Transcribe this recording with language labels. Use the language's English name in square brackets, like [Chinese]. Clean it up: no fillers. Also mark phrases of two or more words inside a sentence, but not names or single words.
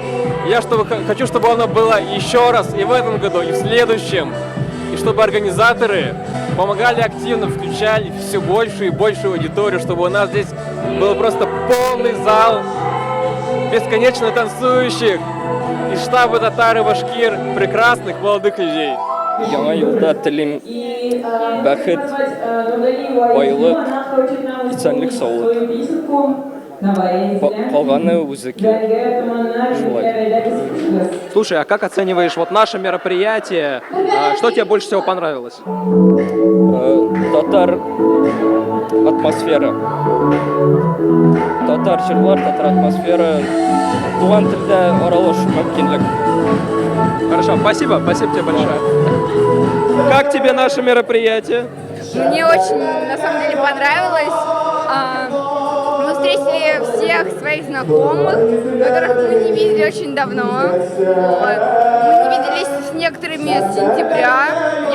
[Russian] Я хочу, чтобы оно было еще раз и в этом году, и в следующем. И чтобы организаторы помогали активно, включали все большую и большую аудиторию, чтобы у нас здесь был просто полный зал бесконечно танцующих из штаба татар и башкир прекрасных молодых людей. [Tatar] Яңа елда телим бәхет, байлык, исәнлек, саулык. Калганы үзе килер. [Russian] Слушай, а как оцениваешь вот наше мероприятие? Что тебе больше всего понравилось? [Tatar] Татар атмосфера. Татар җырлар, татар атмосфера. Туган телдә аралашу мөмкинлек. [Russian] Хорошо, спасибо тебе большое. Как тебе наше мероприятие? Мне очень, на самом деле, понравилось. Мы встретили всех своих знакомых, которых мы не видели очень давно. Мы не виделись с некоторыми с сентября.